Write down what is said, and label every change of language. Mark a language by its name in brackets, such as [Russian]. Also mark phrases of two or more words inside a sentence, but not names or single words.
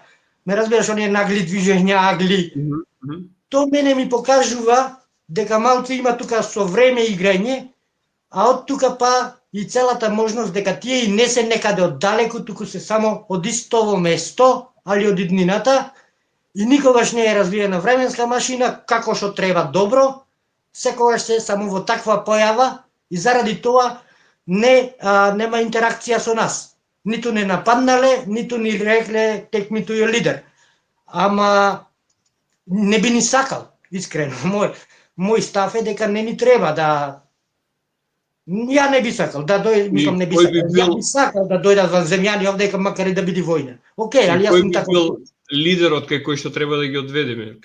[Macedonian] Ме разбираш, оние нагли движења, агли. То мене ми покажува дека малце има тука со време играње, а од тука па и целата можност дека тие и не се некаде оддалеку, туку се само од истово место, али од иднината, и никогаш не е развиена временска машина, како што треба добро, секогаш се само во таква појава и заради тоа нема интеракција со нас. Ниту не нападнале, ниту ни рекле [English] take me to your leader. [Macedonian] Ама не би ни сакал, искрено. Мој став е дека не ни треба да... Ја не би сакал да дојде, мислам не би сакал. Ја би сакал да дојдат ванземјани овдека макар и да биде војна. Океј, али јас сум така. Кој би бил лидерот кај кој што треба да ги одведеме?